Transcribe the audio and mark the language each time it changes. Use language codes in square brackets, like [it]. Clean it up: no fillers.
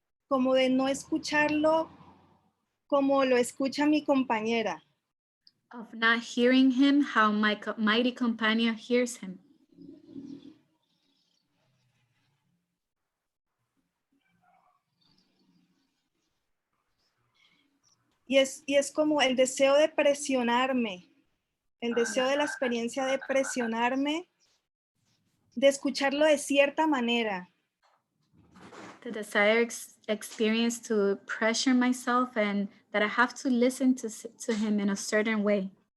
[es] Como de no escucharlo como lo escucha mi compañera. [en] of not hearing him how my mighty companion hears him. [es] Y es como el deseo de presionarme, el deseo de la experiencia de presionarme, de escucharlo de cierta manera. [en] The desire experience to pressure myself and that I have to listen to him in a certain way.